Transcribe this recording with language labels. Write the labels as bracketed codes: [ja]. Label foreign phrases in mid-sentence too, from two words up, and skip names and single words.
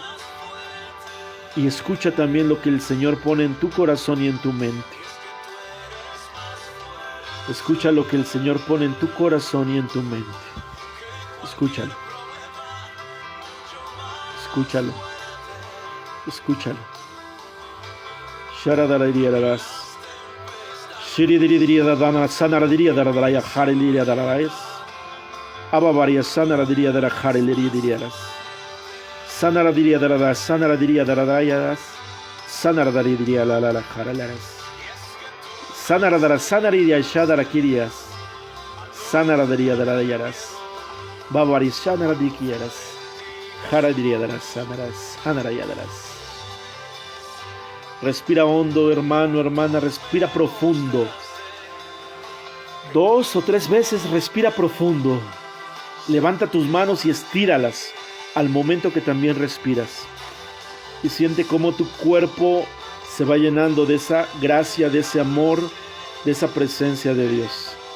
[es] Y escucha también lo que el Señor pone en tu corazón y en tu mente. Escucha lo que el Señor pone en tu corazón y en tu mente. Escúchalo. Escúchalo. Escúchalo. Sharadaradiriyadaras. Shiridiridiyadadana sanaradiridadadaraya hariliyadadarais. Ababariya sanaradiridadara hariliyadadaras. Sanaradiridadaras sanaradiridadarayadas. Sanaradiridiyadadara haralaras. Sanaradara sanaridia shadarakirias. Sanaradiridadarayaras. Babari sanaradikiyaras. Haradiriadaras sanarayadaras. Respira hondo, hermano, hermana, respira profundo. 2 o 3 veces respira profundo. Levanta tus manos y estíralas al momento que también respiras. Y siente cómo tu cuerpo se va llenando de esa gracia, de ese amor, de esa presencia de Dios.